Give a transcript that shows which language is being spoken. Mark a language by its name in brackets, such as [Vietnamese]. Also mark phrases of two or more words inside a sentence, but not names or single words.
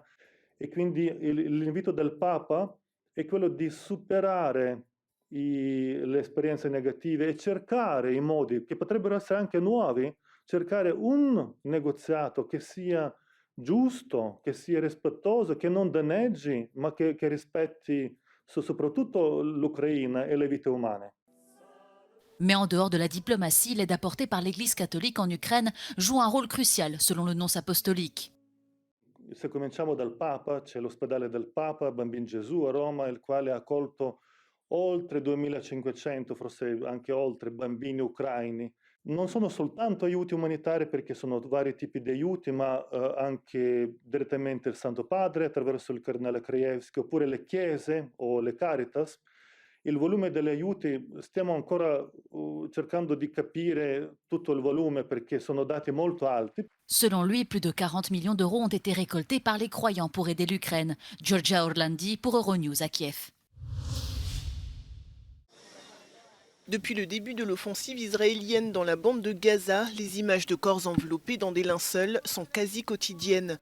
[Italian] E quindi l'invito del Papa è quello di superare le esperienze negative e cercare i modi, che potrebbero essere anche nuovi, cercare un negoziato che sia giusto, che sia rispettoso, che non danneggi, ma che rispetti soprattutto l'Ucraina e le vite umane. [French] Mais en dehors de la diplomatie, l'aide apportée par l'Église catholique en Ukraine joue un rôle crucial, selon le nonce apostolique. [Italian] Se cominciamo dal Papa, c'è l'ospedale del Papa, Bambin Gesù a Roma, il quale ha accolto oltre 2500, forse anche oltre, bambini ucraini. Non sono soltanto aiuti umanitari, perché sono vari tipi di aiuti, ma anche direttamente il Santo Padre attraverso il Cardinale Krajewski, oppure le chiese o le Caritas. Il volume degli aiuti stiamo ancora cercando di capire tutto il volume, perché sono dati molto alti. [French] Selon lui, plus de 40 millions d'euros ont été récoltés par les croyants pour aider l'Ukraine. Georgia Orlandi pour Euronews à Kiev. Depuis le début de l'offensive israélienne dans la bande de Gaza, les images de corps enveloppés dans des linceuls sont quasi quotidiennes.